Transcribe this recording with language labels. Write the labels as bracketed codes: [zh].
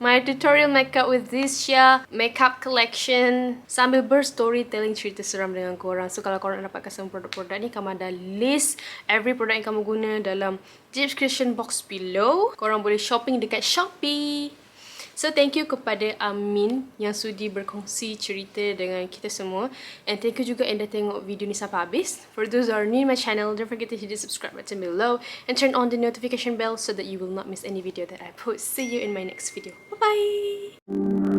[en] My tutorial makeup with Zizia makeup collection. [ms] Sambil berstorytelling cerita seram dengan korang. So, kalau korang nak dapatkan semua produk-produk ni, kamu ada list every produk yang kamu guna dalam [en] description box below. [ms] Korang boleh shopping dekat Shopee. So, [en] thank you [ms] kepada Amin yang sudi berkongsi cerita dengan kita semua. [en] And thank you [ms] juga yang dah tengok video ni sampai habis. [en] For those who are new to my channel, don't forget to hit the subscribe button below and turn on the notification bell so that you will not miss any video that I post. See you in my next video. Bye-bye!